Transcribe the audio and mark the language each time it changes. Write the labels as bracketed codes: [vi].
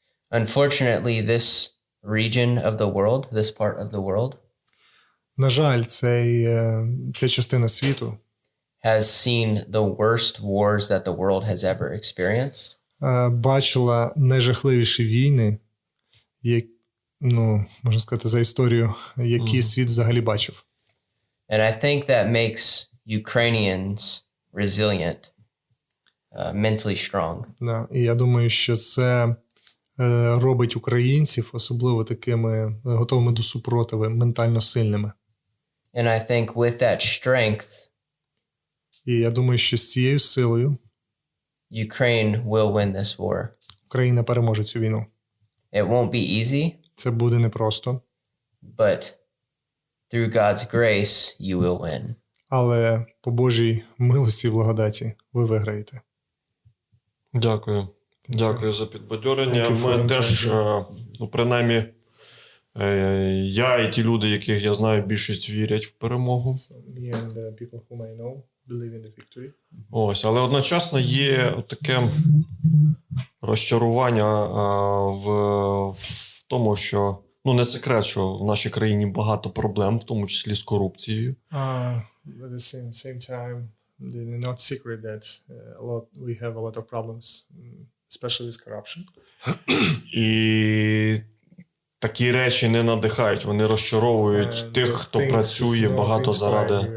[en] Unfortunately, this region of the world, this part of the world, [uk] На жаль, ця частина світу [en] has seen the worst wars that the world has ever experienced. [uk] Бачила найжахливіші війни, можна сказати, за історію, які світ взагалі бачив. [en] And I think that makes Ukrainians resilient, mentally strong. [uk] Да. І я думаю, що це робить українців особливо такими готовими до супротиву, ментально сильними. [en] And I think with that strength, [uk] І я думаю, що з цією силою [en] Ukraine will win this war. [uk] Україна переможе цю війну. [en] It won't be easy, [uk] Це буде непросто, [en] but through God's grace, you will win. [uk] але по Божій милості і благодаті ви виграєте. Дякую. Дякую за підбадьорення. Ми теж, принаймні, я і ті люди, яких я знаю, більшість вірять в перемогу. [en] Me and the people whom I know believe in the victory. [uk] Ось, але одночасно є таке розчарування в тому, що, не секрет, що в нашій країні багато проблем, в тому числі з корупцією. [en] But at the same time, it's not secret that we have a lot of problems, especially with corruption. [uk] І такі речі не надихають, вони розчаровують тих, хто працює багато заради.